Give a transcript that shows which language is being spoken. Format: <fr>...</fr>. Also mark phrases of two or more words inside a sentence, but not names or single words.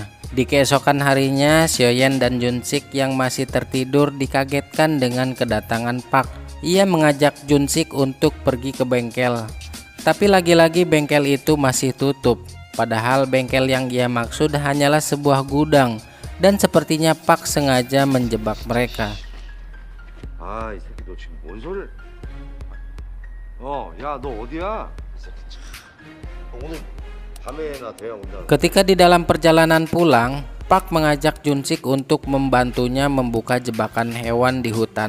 <id>Di keesokan harinya, Xiaoyan dan Junsik yang masih tertidur dikagetkan dengan kedatangan Pak. Ia mengajak Junsik untuk pergi ke bengkel. Tapi lagi-lagi bengkel itu masih tutup. Padahal bengkel yang ia maksud hanyalah sebuah gudang. Dan sepertinya Pak sengaja menjebak mereka.</id> <ko>아, 이 새끼 너 지금 뭔 소리를? 야, 너 어디야? 이 새끼 참. 오늘 밤에나 돼야 온다.</ko> <id>Ketika di dalam perjalanan pulang, Pak mengajak Junsik untuk membantunya membuka jebakan hewan di hutan.</id>